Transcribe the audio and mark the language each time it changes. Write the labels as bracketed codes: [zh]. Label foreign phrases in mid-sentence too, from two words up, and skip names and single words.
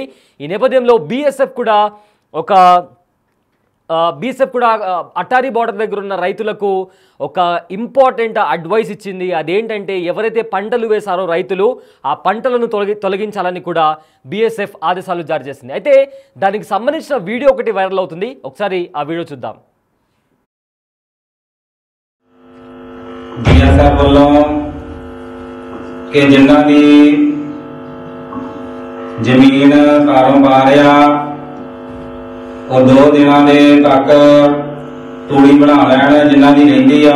[te] ఈ నేపథ్యంలో బీఎస్ఎఫ్ కూడా అటారీ బార్డర్ దగ్గర ఉన్న రైతులకు ఒక [en] important advice [te] ఇచ్చింది. అదేంటంటే ఎవరైతే పంటలు వేశారో రైతులు ఆ పంటలను తొలగించాలని కూడా బీఎస్ఎఫ్ ఆదేశాలు జారీ చేసింది. అయితే దానికి సంబంధించిన వీడియో ఒకటి వైరల్ అవుతుంది. ఒకసారి ఆ వీడియో చూద్దాం. [pa] ਜ਼ਮੀਨ ਕਾਰੋਬਾਰਿਆ और 2 ਦਿਨਾਂ ਦੇ ਤੱਕ ਤੂੜੀ ਬਣਾ ਲੈਣ ਜਿਨ੍ਹਾਂ ਦੀ ਰਹਿੰਦੀ ਆ।